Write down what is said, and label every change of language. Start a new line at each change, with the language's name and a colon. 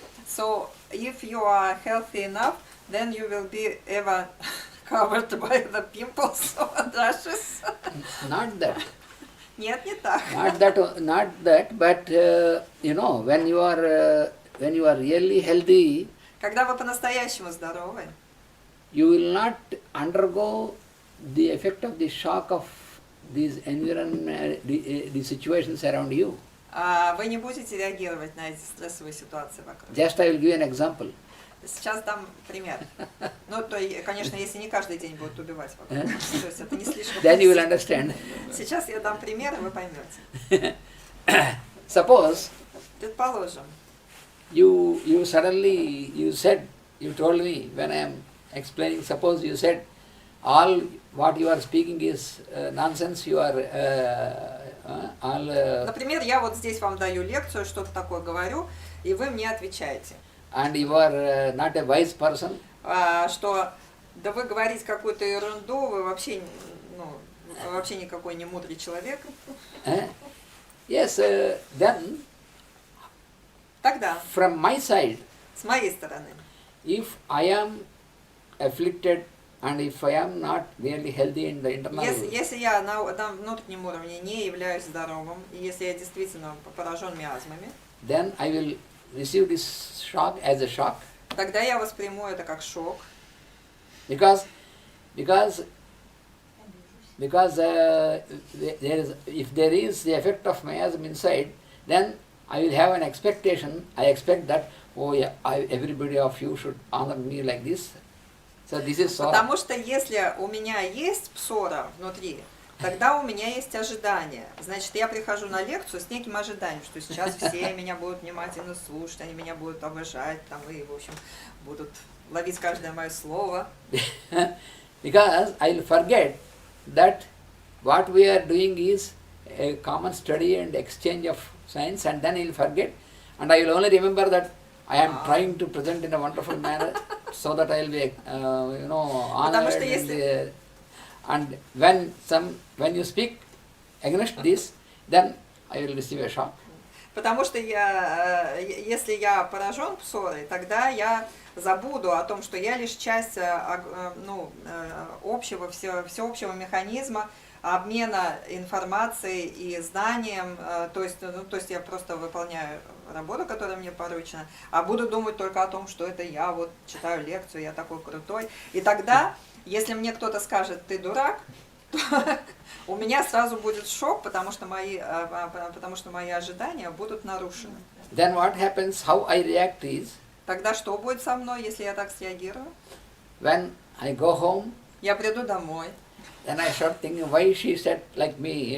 English: So if you are healthy enough, then you will be ever covered by the pimples or rashes. Not that.
Russian: Нет, не так.
English: Not that, but when you are really healthy,
Russian: Когда вы по-настоящему здоровы,
English: you will not undergo the effect of the shock of these environment, the situations around you.
Russian: вы не будете реагировать на эти стрессовые ситуации вокруг.
English: Just I will give an example.
Russian: Сейчас дам пример. Ну, то, конечно, если не каждый день будут убивать вокруг. То есть это не слишком...
English: Then you will understand.
Russian: Сейчас я дам пример, и вы поймете.
English: Suppose
Russian: Предположим,
English: you suddenly, you told me when I am explaining, suppose you said all what you are speaking is nonsense, you are
Russian: например, я вот здесь вам даю лекцию, что-то такое говорю, и вы мне отвечаете.
English: And you are not a wise person.
Russian: Что да вы говорите какую-то ерунду, вы вообще, вообще никакой не мудрый человек.
English: Yes, then
Russian: Тогда,
English: from my side,
Russian: с моей стороны,
English: if I am afflicted and if I am not really healthy in the internal,
Russian: если я на внутреннем уровне не являюсь здоровым, и если я действительно поражен миазмами,
English: then I will receive this shock as a shock.
Russian: тогда я восприму это как шок.
English: Because if there is the effect of miasm inside, then I will have an expectation. I expect that, oh yeah, everybody of you should honor me like this. So this is so.
Russian: Потому что если у меня есть псора внутри, тогда у меня есть ожидание. Значит, я прихожу на лекцию с неким ожиданием, что сейчас все меня будут внимательно слушать, они меня будут обожать, там, и, в общем, будут ловить каждое мое слово.
English: Because I will forget that what we are doing is a common study and exchange of science, and then I will forget, and I will only remember that I am trying to present in a wonderful manner, so that I will be, honored. And when you speak against this, then I will receive a shock.
Russian: Потому что если я поражен псорой, тогда я забуду о том, что я лишь часть всеобщего механизма обмена информацией и знанием, то есть я просто выполняю работу, которая мне поручена, а буду думать только о том, что это я вот читаю лекцию, я такой крутой. И тогда, если мне кто-то скажет, ты дурак, то у меня сразу будет шок, потому что мои ожидания будут нарушены.
English: Then what happens, how I react is,
Russian: Тогда что будет со мной, если я так среагирую?
English: when I go home,
Russian: Я приду домой.
English: then I start thinking, why she said like me,